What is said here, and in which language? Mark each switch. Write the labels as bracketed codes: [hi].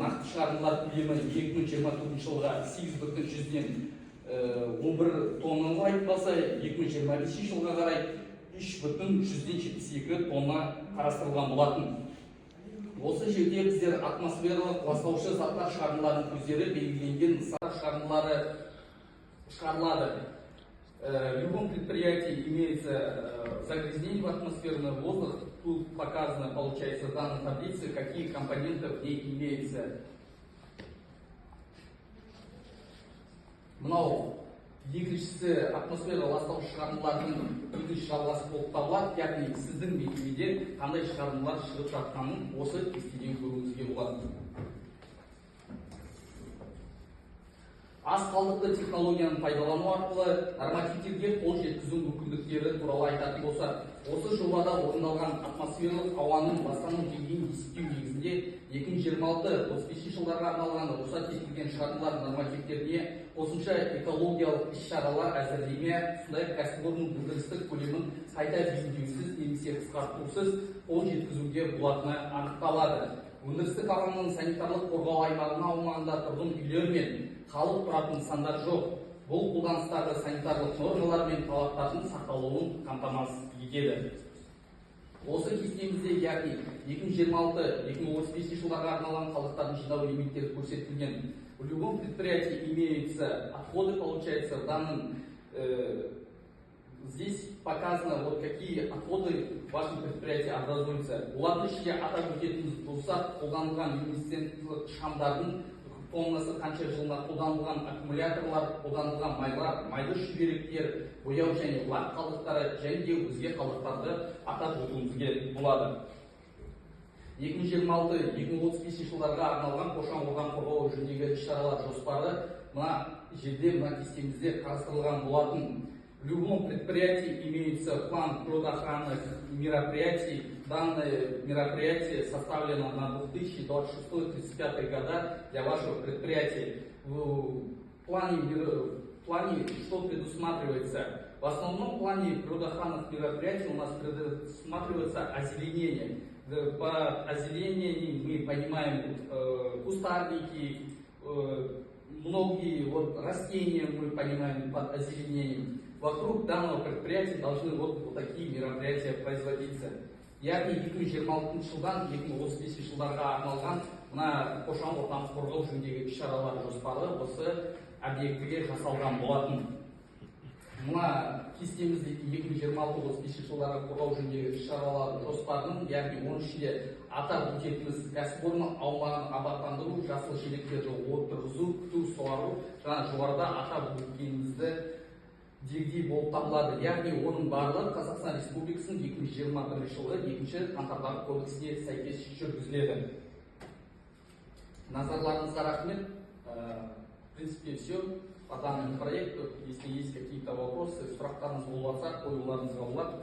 [kk] Нақты шығарындылар көлемі 2024 жылға 8,111 тонна құрайтын болса, 2025 жылға қарай 3,172 тонна қарастырылған болатын. Осы жерде біздер атмосфералық ластаушы заттар шығарындыларының көздері белгіленген нысандар шығарындылары шығарылады. [ru] В любом предприятии имеется загрязнение в атмосферный воздух. Тут показано, получается, в данной таблице, какие компоненты в ней имеются. [kk] Мынау екіншісі атмосфера ластаушы шығарындылардың екінші жалғасы болып табылады, яғни сіздің мекемеде қандай шығарындылар шығып жатқанын осы кестеден көруіңізге болады. аз қалдықты технологияны пайдалану арқылы нормативтерге қол жеткізу мүмкіндіктері туралы айтатын болсақ, осы жобада орындалған атмосфералық ауаның ластану деңгейін есептеу негізінде 2026-35 жылдарға арналған рұқсат етілген шығарындылар нормативтеріне қосымша экологиялық іс-шаралар әзірлеме, сондай-ақ кәсіпорынның өндірістік көлемін қайта белгілеусіз немесе қысқартусыз қол жеткізуге болатыны анықталады. Өндірістік алаңның санитарлық қорғау аймағының аумағында тұрғын үйлер мен халық тұратын нысандар жоқ. Бұл қолданыстағы санитарлық нормалар мен талаптардың сақталуын қамтамасыз етеді. Осы кестемізде, яғни 2026-2035 жылдарға арналған қалдықтардың жинау элементтері көрсетілген. [ru] В любом предприятии имеются отходы, получается, в данном здесь показано, вот какие отходы в вашем предприятии образуются. [kk] Олардың ішінде атап өтетін болсақ, қолданылған люминесценттік шамдардың тоннасы қанша жылына, қолданылған аккумуляторлар, қолданылған майлар, майлы шүберектер, бояу және лак қалдықтары және де өзге қалдықтарды атап өтуімізге болады. 2026-2035 жылдарға арналған қоршаған ортаны қорғау жөніндегі іс-шаралар жоспары мына жерде, мына кестемізде қарастырылған болатын. [ru] В любом предприятии имеется план природоохранных мероприятий. Данное мероприятие составлено на 2026-2035 года для вашего предприятия. В плане что предусматривается? В основном плане природоохранных мероприятий у нас предусматривается озеленение. По озеленению мы понимаем кустарники, многие растения мы понимаем под озеленением. Вокруг данного предприятия должны вот такие мероприятия производиться. [kk] Яғни 2026 жылдан 2035 жылдарға арналған мына қоршаған ортаны қорғау жөніндегі іс-шаралар жоспары осы объектіге жасалған болатын. Мына кестемізде 2026-35 жылдарға қорғау жөніндегі іс-шаралар жоспарының, яғни оның ішінде атап өтетініміз кәсіпорын аумағын абаттандыру, жасыл желектерді отырғызу, күту, суару, жаңа жоғарыда атап өткенімізді дегдей болып табылады. Яғни оның барлығы Қазақстан Республикасының 2021 жылғы 2-ші қаңтардағы кодексіне сәйкес жүргізіледі. Назарларыңызға рахмет. [ru] В принципе, все по данному проекту. Если есть какие-то вопросы, [kk] сұрақтарыңыз болса, қоюларыңызға болады.